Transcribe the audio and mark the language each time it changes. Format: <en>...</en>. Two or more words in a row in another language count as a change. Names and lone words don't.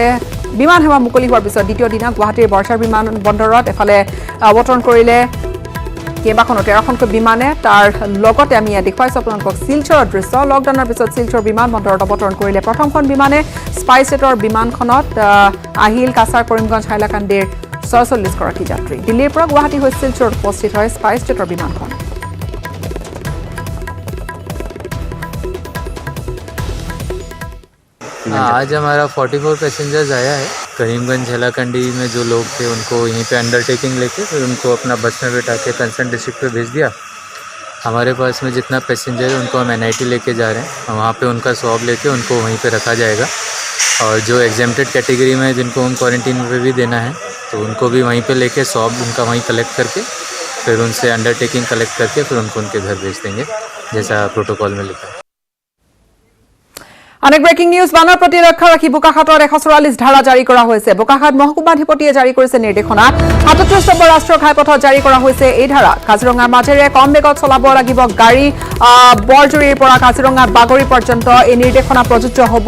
<as>বিমান সেৱা মুকলি হোৱাৰ পিছত দ্বিতীয় দিনা গুৱাহাটীৰ বৰঝাৰ বিমানবন্দৰত এফালে অৱতৰণ কৰিলে কেইবাখনো 13খনকৈ বিমানে। তাৰ লগতে আমি ইয়াত দেখুৱাইছোঁ আপোনালোকক শিলচৰৰ দৃশ্য। লকডাউনৰ পিছত শিলচৰ বিমানবন্দৰত অৱতৰণ কৰিলে প্ৰথমখন বিমানে। স্পাইচ জেটৰ বিমানখনত আহিল কাছাৰ, কৰিমগঞ্জ, হাইলাকান্দিৰ ৪৬গৰাকী যাত্ৰী। দিল্লীৰ পৰা গুৱাহাটী হৈ শিলচৰত উপস্থিত হয় স্পাইচ জেটৰ বিমানখন।</as> <hi>आज हमारा 44 पैसेंजर्स आया है। करीमगंज हैलाकंडी में जो लोग थे उनको यहीं पे अंडरटेकिंग लेके फिर उनको अपना बस में बैठा के कंसर्न डिस्ट्रिक्ट पे भेज दिया। हमारे पास में जितना पैसेंजर है उनको हम NIT लेके जा रहे हैं। वहाँ पे उनका स्वैब लेके उनको वहीं पे रखा जाएगा और जो एग्जेम्प्टेड कैटेगरी में जिनको हम क्वारंटीन पे भी देना है तो उनको भी वहीं पे लेके स्वैब उनका वहीं कलेक्ट करके फिर उनसे अंडरटेकिंग कलेक्ट करके फिर उनको उनके घर भेज देंगे जैसा प्रोटोकॉल में लिखा है।</hi> <as>অনেক</as> <en>breaking news.</en> <as>বানৰ প্ৰতি লক্ষ্য ৰাখি বোকাখাতত 144 ধাৰা জাৰি কৰা হৈছে। বোকাখাত মহকুমাধিপতিয়ে জাৰি কৰিছে নিৰ্দেশনা। 37 নম্বৰ ৰাষ্ট্ৰীয় ঘাইপথত জাৰি কৰা হৈছে এই ধাৰা। কাজিৰঙাৰ মাজেৰে কম বেগত চলাব লাগিব গাড়ী। বৰজুৰিৰ পৰা কাজিৰঙা বাগৰি পৰ্যন্ত এই নিৰ্দেশনা প্ৰযোজ্য হ'ব।</as>